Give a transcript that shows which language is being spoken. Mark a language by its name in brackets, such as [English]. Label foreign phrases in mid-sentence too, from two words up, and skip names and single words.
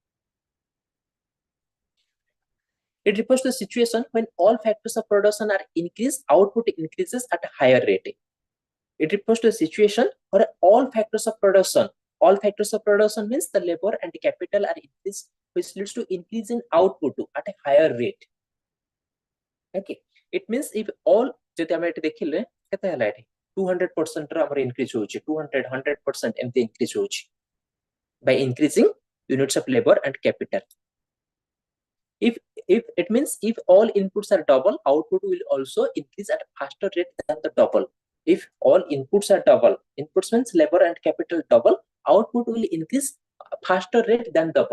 [English] It refers to a situation when all factors of production are increased, output increases at a higher rate. It refers to a situation where all factors of production means the labor and the capital are increased, which leads to increase in output at a higher rate. Okay, it means if all [Sambalpuri] जति हम एटी देखिले केते हला एटी 200% रा हमर इंक्रीज होची 200 100% एमती इंक्रीज होची [English] by increasing units of labor and capital. If it means if all inputs are double, output will also increase at a faster rate than the double. If all inputs are double, inputs means labor and capital double, output will increase faster rate than double.